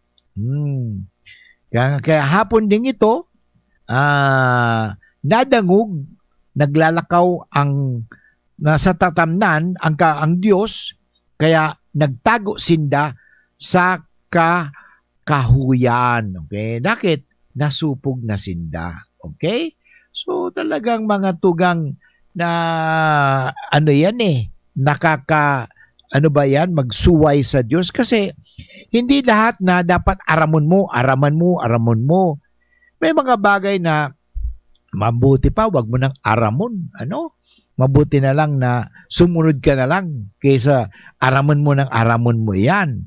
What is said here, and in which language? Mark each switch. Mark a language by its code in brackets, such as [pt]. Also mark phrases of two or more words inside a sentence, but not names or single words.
[bik] Kaya hapon ding ito, nadangog, naglalakaw ang nasa tatamnan ang Diyos, kaya nagtago sinda sa kahuyan. Okay? Bakit? Nasupog na sinda. Okay? [tl] So talagang mga tugang na magsuway sa Diyos kasi hindi lahat na dapat araman mo. May mga bagay na mabuti pa, wag mo nang aramon. Mabuti na lang na sumunod ka na lang kaysa aramon mo yan.